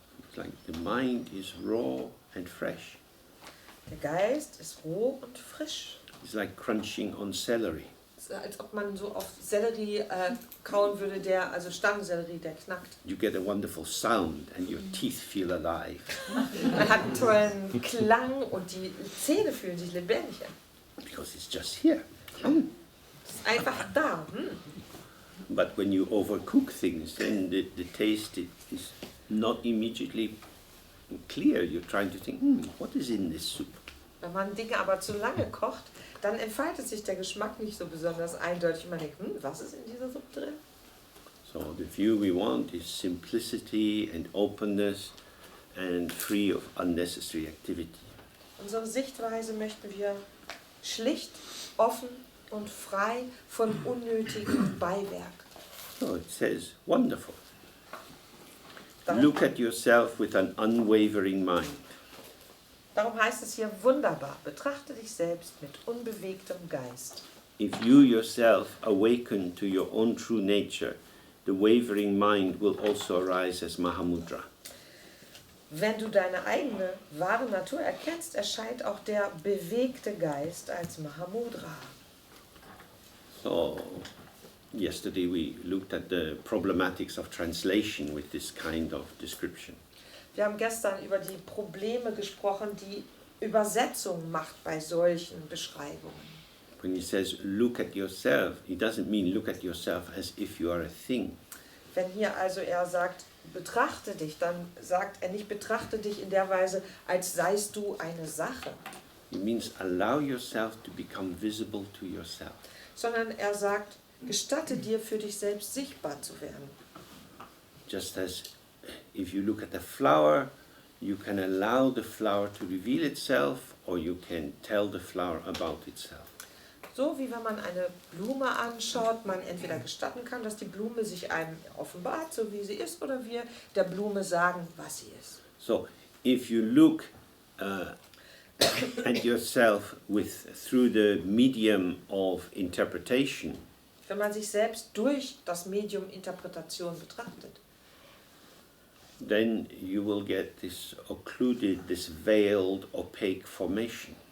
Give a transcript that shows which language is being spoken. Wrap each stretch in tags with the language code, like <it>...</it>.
<en>It's like the mind is raw and fresh.</en> <de>Der Geist ist roh und frisch.</de> <en>It's like crunching on celery.</en> <de>Es ist, als ob man so auf Sellerie kauen würde, also Stangensellerie, der knackt.</de> <en>You get a wonderful sound and your teeth feel alive.</en> <de>Man hat einen tollen Klang und die Zähne fühlen sich lebendig an.</de> <en>Because it's just here.</en> <de>Es ist einfach da.</de> <en>But when you overcook things, then the taste is not immediately clear. You're trying to think, what is in this soup?</en> <de>Wenn man Dinge aber zu lange kocht, dann entfaltet sich der Geschmack nicht so besonders eindeutig. Man denkt, was ist in dieser Suppe drin?</de> <en>So the view we want is simplicity and openness and free of unnecessary activity.</en> <de>Unsere Sichtweise möchten wir schlicht, offen und frei von unnötigem Beiwerk.</de> <en>So it says, wonderful.</en> <de>Darum,</de> <en>Look at yourself with an unwavering mind.</en> <de>darum heißt es hier wunderbar, betrachte dich selbst mit unbewegtem Geist.</de> <en>If you yourself awaken to your own true nature, the wavering mind will also arise as Mahamudra.</en> <de>Wenn du deine eigene wahre Natur erkennst, erscheint auch der bewegte Geist als Mahamudra.</de> <en>So, yesterday we looked at the problematics of translation with this kind of description.</en> <de>Wir haben gestern über die Probleme gesprochen, die Übersetzung macht bei solchen Beschreibungen.</de> <en>When he says look at yourself, he doesn't mean look at yourself as if you are a thing.</en> <de>Wenn hier also er sagt, betrachte dich, dann sagt er nicht, betrachte dich in der Weise, als seist du eine Sache,</de> <en>It means allow yourself to become visible to yourself.</en> <de>sondern er sagt, gestatte dir, für dich selbst sichtbar zu werden.</de> <en>Just as if you look at a flower, you can allow the flower to reveal itself, or you can tell the flower about itself.</en> <de>So wie wenn man eine Blume anschaut, man entweder gestatten kann, dass die Blume sich einem offenbart, so wie sie ist, oder wir der Blume sagen, was sie ist.</de> <en>So if you look at yourself through the medium of interpretation,</en> <de>Wenn man sich selbst durch das Medium Interpretation betrachtet,</de> <en>then you will get this occluded, this veiled, opaque formation.</en>